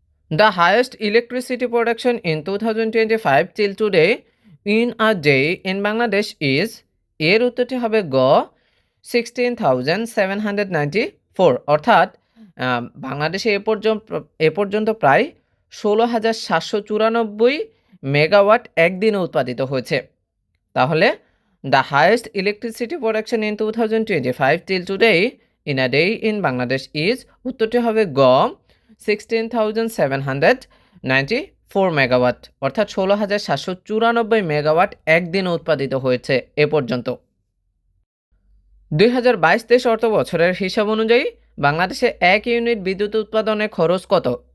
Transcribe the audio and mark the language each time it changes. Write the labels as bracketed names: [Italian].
[English] The highest electricity production in 2025 till today in a day in Bangladesh is? [Bangla] এর উত্তরটি হবে গ 16,794। অর্থাৎ বাংলাদেশে এ পর্যন্ত প্রায় 16,794 মেগাওয়াট একদিনে উৎপাদিত হয়েছে। [English] তাহলে the highest electricity production in 2025 till today in a day in Bangladesh is? [Bangla] উত্তরটি হবে গ 16,794 মেগাওয়াট, অর্থাৎ 16,794 মেগাওয়াট একদিনে উৎপাদিত হয়েছে এ পর্যন্ত। 2022-23 অর্থ বছরের হিসাব অনুযায়ী বাংলাদেশে 1 ইউনিট বিদ্যুৎ উৎপাদনে খরচ কত?